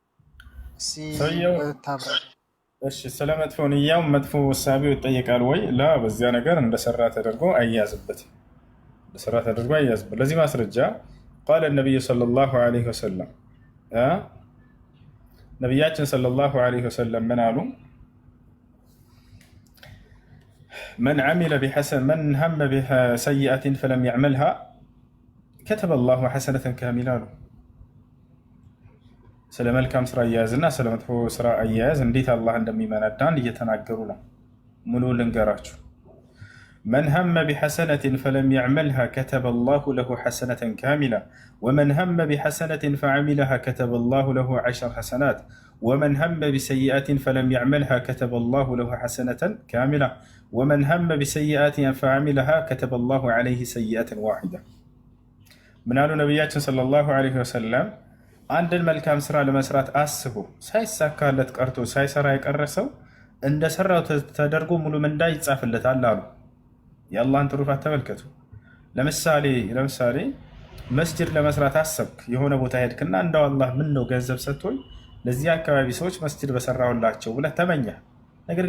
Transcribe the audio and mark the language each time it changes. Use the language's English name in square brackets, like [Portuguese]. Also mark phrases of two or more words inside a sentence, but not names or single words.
[Amharic] እሺ ስለ መጥፎ ንያው መጥፎ ወሳቢው ይጠየቃል ወይ? ላ በዚያ ነገር እንደሰራ ተደርጎ አያዝበት እንደሰራ ተደርጎ አያዝበት። ለዚህ ማስረጃ [Arabic] قال النبي صلى الله عليه وسلم [Amharic] ነቢያችን [Arabic] صلى الله عليه وسلم [Amharic] ምን አሉ? [Arabic] من هم بسيئة فلم يعملها كتب الله حسنة كاملة له [Amharic] ስለ መልካም ስራ አያያዝና ስለ መጥፎ ስራ አያያዝ እንዴት አላህ እንደሚመነዳን እየተናገሩ ነው። ሙሉ ልንገራችሁ። [Arabic] من هم بحسنة فلم يعملها كتب الله له حسنة كاملة ومن هم بحسنة فعملها كتب الله له 10 حسنات ومن هم بسيئة فلم يعملها كتب الله له حسنة كاملة ومن هم بسيئة فعملها كتب الله عليه سيئة واحدة. من قالوا نبياتنا صلى الله عليه وسلم [Amharic] አንድን መልካም ስራ ለመስራት አስቦ ሳይሳካለት ቀርቶ ሳይሰራ የቀረሰው እንደ ሰራው ተደርጎ ሙሉ ምንዳ ይጻፍለታል አሉ። የአላህን ትሩፋት ተመልከቱ። ለምሳሌ መስጂድ ለመስራት አሰብክ፣ የሆነ ቦታ ሄድክና እንደው አላህ ምን ነው ገንዘብ ሰጥቶኝ ለዚህ አካባቢ ሰዎች መስጂድ በሰራሁላቸው ብለህ ተመኘህ። ነገር